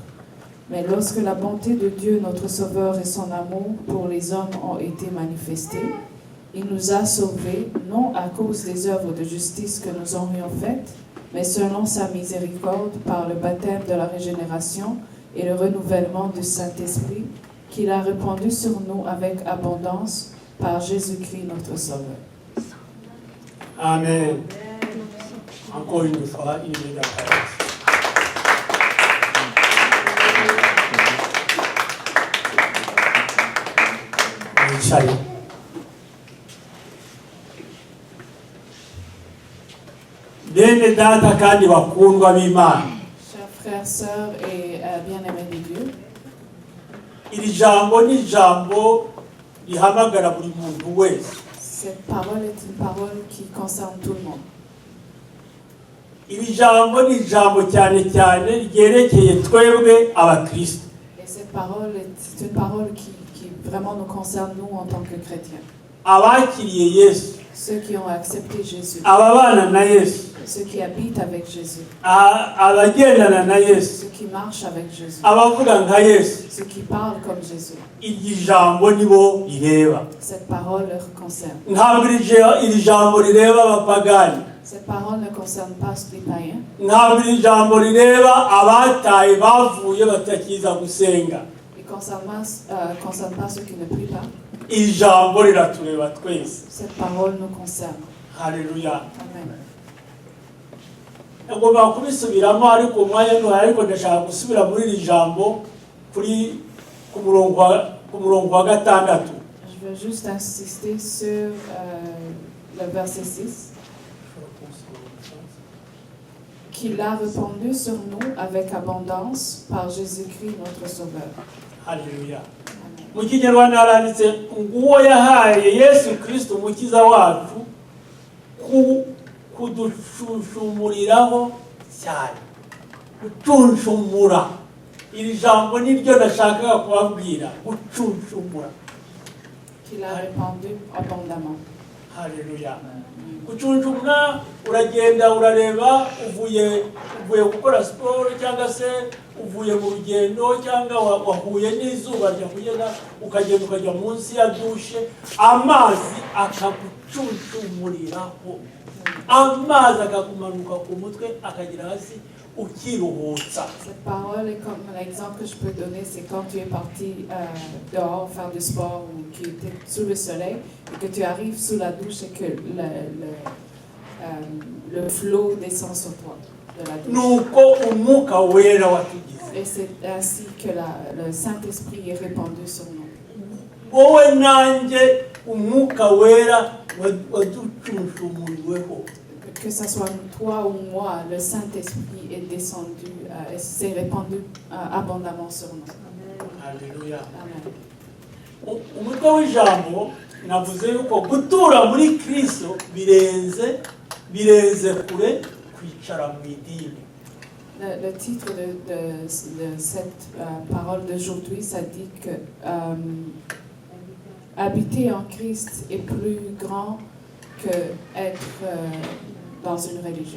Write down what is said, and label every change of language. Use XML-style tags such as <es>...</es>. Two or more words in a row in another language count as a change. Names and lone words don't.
<fr>Mais lorsque la bonté de Dieu, notre Sauveur, et son amour pour les hommes ont été manifestés, il nous a sauvés, non à cause des œuvres de justice que nous aurions faites, mais selon sa miséricorde, par le baptême de la régénération et le renouvellement du Saint-Esprit, qu'il a répandu sur nous avec abondance par Jésus-Christ notre Sauveur. Amen. Encore une fois, il est d'accord.</fr> <rw>Mwicare. Bene data kandi bakundwa b'Imana.</rw> <fr>Chers frères, sœurs et bien-aimés de Dieu,</fr> <rw>iri jambo ni jambo rihamagara buri muntu wese.</rw> <fr>cette parole est une parole qui concerne tout le monde.</fr> <rw>Iri jambo ni jambo cyane cyane ryerekeye twebwe abakristo.</rw> <fr>Et cette parole est une parole qui vraiment nous concerne, nous, en tant que chrétiens.</fr> <rw>Abakiriye Yesu,</rw> <fr>Ceux qui ont accepté Jésus,</fr> <rw>ababana na Yesu,</rw> <fr>ceux qui habitent avec Jésus,</fr> <rw>abagendana na Yesu,</rw> <fr>ceux qui marchent avec Jésus,</fr> <rw>abavuga nka Yesu,</rw> <fr>ceux qui parlent comme Jésus.</fr> <rw>iri jambo nibo rireba.</rw> <fr>Cette parole leur concerne.</fr> <rw>Ntabwo iri jambo rireba abapagani,</rw> <fr>Cette parole ne concerne pas les païens.</fr> <rw>ntabwo iri jambo rireba abataye bavuye batakiza gusenga.</rw> <fr>Il ne concerne pas ceux qui ne prient pas.</fr> <rw>Iri jambo riratureba twese.</rw> <fr>Cette parole nous concerne. Haleluya. Amen.</fr> <rw>Ngomba kubisubiramo ariko umwanya ntuhari, ariko ndashaka gusubira muri iri jambo ku murongo wa gatandatu.</rw> <fr>Je veux juste insister sur le verset 6. qu'il a répandu sur nous avec abondance par Jésus-Christ notre Sauveur. Haleluya.</fr> <rw>Mu Kinyarwanda haranditse nguwo yahaye Yesu Kristo umukiza wacu kudushunshumuriraho cyane. Gucunshumura. Iri jambo niryo nashakaga kubabwira, gucunshumura.</rw> <fr>Qu'il a répandu abondamment. Haleluya.</fr> <rw>Gucunshumura uragenda urareba uvuye gukora siporo cyangwa se uvuye mu rugendo cyangwa wahuye n'izuba ryakugenda ukagenda ukajya munsi ya dushe, amazi akagucunshumuriraho, amazi akakumanuka ku mutwe akagira hasi ukiruhutsa.</rw> <fr>Cette parole est comme l'exemple que je peux donner, c'est quand tu es parti dehors faire du sport ou que tu es sous le soleil et que tu arrives sous la douche et que le flot descend sur toi de la douche.</fr> <rw>Nuko umwuka wera watugize.</rw> <fr>Et c'est ainsi que le Saint-Esprit est répandu sur nous.</fr> <rw>Wowe nanjye umwuka wera waducunshumuriweho.</rw> <fr>Que ce soit toi ou moi, le Saint-Esprit est descendu, s'est répandu abondamment sur nous. Haleluya. Amen.</fr> <rw>Umutwe w'ijambo navuze yuko gutura muri Kristo birenze kure kwicara mu idini.</rw> <fr>Le titre de cette parole d'aujourd'hui, ça dit que habiter en Christ est plus grand que être dans une religion.</fr>